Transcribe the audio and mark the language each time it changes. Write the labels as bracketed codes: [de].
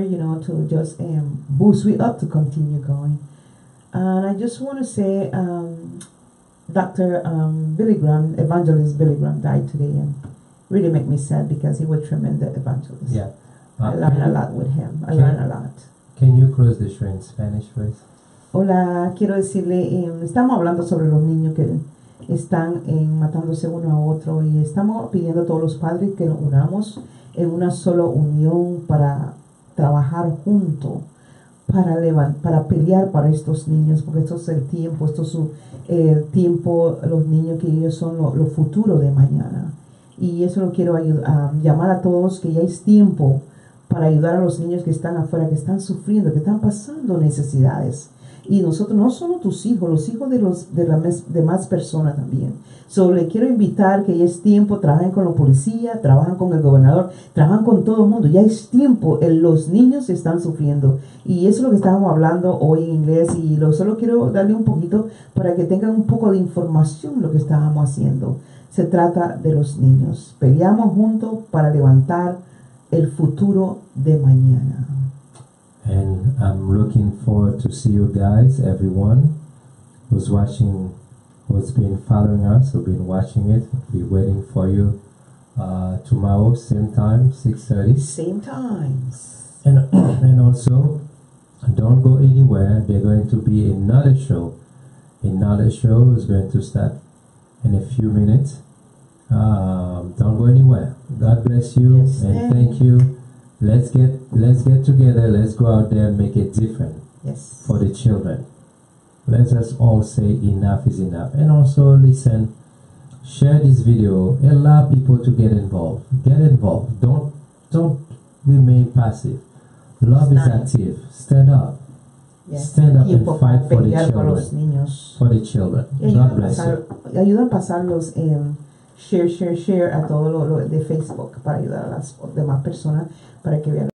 [en] You know, to just boost we up to continue going. And I just want to say, Dr. Billy Graham, Evangelist Billy Graham, died today, and really make me sad, because he was a tremendous evangelist. Yeah. I learned a lot with him. I learned a lot. Can you close the show in Spanish, please? [es] Hola, quiero decirle, estamos hablando sobre los niños que están matándose uno a otro, y estamos pidiendo a todos los padres que nos unamos en una sola unión para trabajar juntos, para pelear para estos niños, porque esto es el tiempo, los niños, que ellos son lo futuro de mañana. Y eso lo quiero llamar a todos, que ya es tiempo para ayudar a los niños que están afuera, que están sufriendo, que están pasando necesidades. Y nosotros no solo tus hijos, los hijos de las demás personas también. Solo le quiero invitar que ya es tiempo, trabajen con la policía, trabajan con el gobernador, trabajan con todo el mundo. Ya es tiempo, los niños están sufriendo. Y eso es lo que estábamos hablando hoy en inglés, y solo quiero darle un poquito para que tengan un poco de información lo que estábamos haciendo. Se trata de los niños. Peleamos juntos para levantar el futuro de mañana. [en] And I'm looking forward to see you guys, everyone who's watching, who's been following us, who's been watching it. We're waiting for you tomorrow, same time, 6:30. Same times. And also, don't go anywhere. There's going to be another show. Another show is going to start in a few minutes. Don't go anywhere. God bless you, yes, and thank you. Let's get together. Let's go out there and make it different. Yes. For the children. Let us all say enough is enough. And also listen, share this video. Allow people to get involved. Get involved. Don't remain passive. Love is active. Stand up. Yes. Stand up and fight for the children. For the children. God bless you. [es] Ayuda a pasarlos share a todo lo de Facebook, para ayudar a las demás personas para que vean.